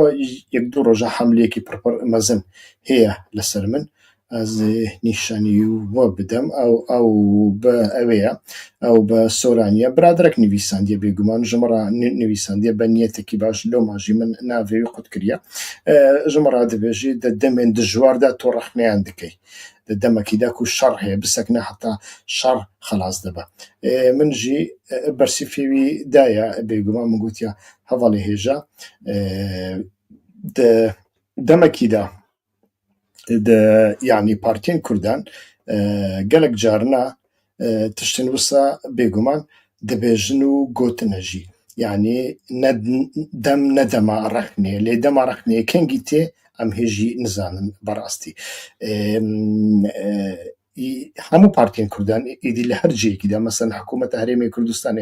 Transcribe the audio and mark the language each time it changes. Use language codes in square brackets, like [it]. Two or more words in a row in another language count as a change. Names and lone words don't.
[ku] یەک دوو ڕۆژە حەملەیەکی پڕپڕ مەزن هەیە لەسەر من ئەس نیشانی وە بدەم ئەو بە ئەوەیە ئەو بە سۆرانیە برادرێک نویساندیە بێگومان ژمەڕا نویساندیە بە نیەتێکی باش لەو ماژی من ناوێوی قوت کردە ژمەڕا دەبێژی دەدەمێن دژواردا تۆ ڕەخنەیان دەکەی دەمەکیدا و شەڕ هەیە بسەکنە حتا شەڕ خلاص دەبە من ژی بەرسی فێوی دایە بێگومان من گوتیا هەڤاڵی هێژە دەمەکیدا یعنی پارتیên Kurdan gelek carna tiştên wisa bêguman dibêjin û gotin jî yanî dem ne dema rexnê lê dema rexneyê kengî tê em hêjî nizanin berastî hemû partiyên Kurdan êdî li her cihekî de mesela hikûmeta Herêmê Kurdistanê